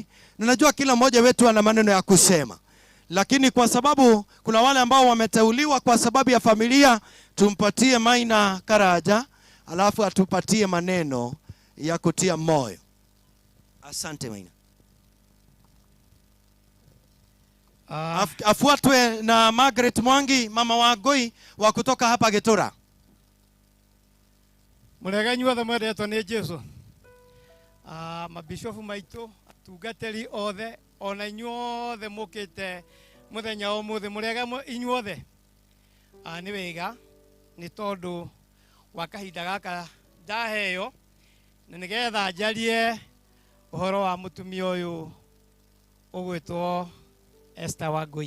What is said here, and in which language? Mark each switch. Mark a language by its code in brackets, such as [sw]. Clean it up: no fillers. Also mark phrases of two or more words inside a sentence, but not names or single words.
[sw] Ninajua kila mmoja wetu ana maneno ya kusema, lakini kwa sababu kuna wale ambao wameteuliwa kwa sababu ya familia, tumpatie Maina Karaja alafu atupatie maneno ya kutia moyo. Asante Maina. Afuatwe na Margaret Mwangi, mama wa Wangûi wa kutoka hapa Gîtûra. [ki] Mureganyu othe mwendetwo ni Jesu. Mabishofu maitu atungatĩri othe ona inyuothe mukite muthenya ũmũthĩ murega inyuothe. Nĩ wega nĩ tondũ wa kahinda gaka ndaheo na nigetha njarie uhoro wa mutumia ũyũ ũgwĩtwo Esther Wangûi.